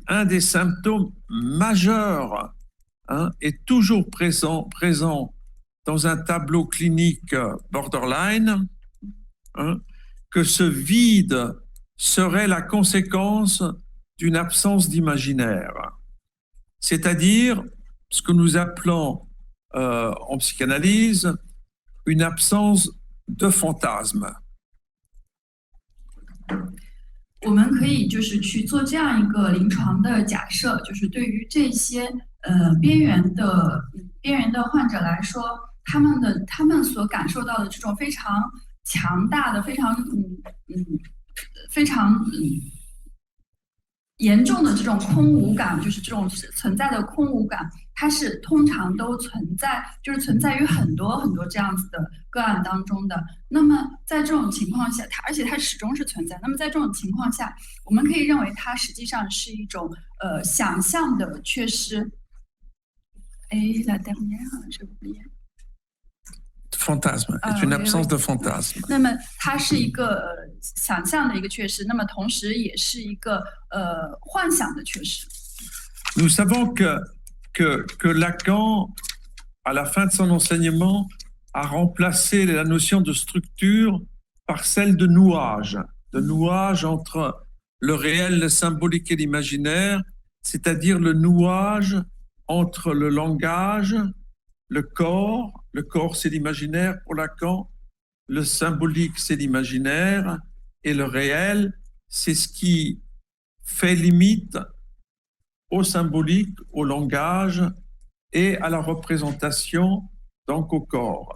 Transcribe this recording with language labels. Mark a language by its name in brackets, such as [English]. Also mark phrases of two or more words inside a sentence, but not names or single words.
[French] un des symptômes majeurs, est toujours présent dans un tableau clinique borderline, que ce vide serait la conséquence d'une absence d'imaginaire, c'est-à-dire ce que nous appelons en psychanalyse une absence de fantasme. [Chinese] 我们可以就是去做这样一个临床的假设，就是对于这些边缘的患者来说，他们所感受到的这种非常强大的、非常严重的这种空无感，就是这种存在的空无感，它是通常都存在于很多很多这样子的个案当中的。那么在这种情况下，而且它始终是存在。那么在这种情况下，我们可以认为它实际上是一种想象的缺失。 [French] La dernière, j'ai oublié. Fantasme, est une absence de fantasme. [Chinese] 那么它是一个想象的一个缺失，那么同时也是一个幻想的缺失。 [French] Nous savons que Lacan, à la fin de son enseignement, a remplacé la notion de structure par celle de nouage entre le réel, le symbolique et l'imaginaire, c'est-à-dire le nouage entre le langage, le corps c'est l'imaginaire pour Lacan, le symbolique c'est l'imaginaire et le réel c'est ce qui fait limite au symbolique, au langage et à la représentation, donc au corps.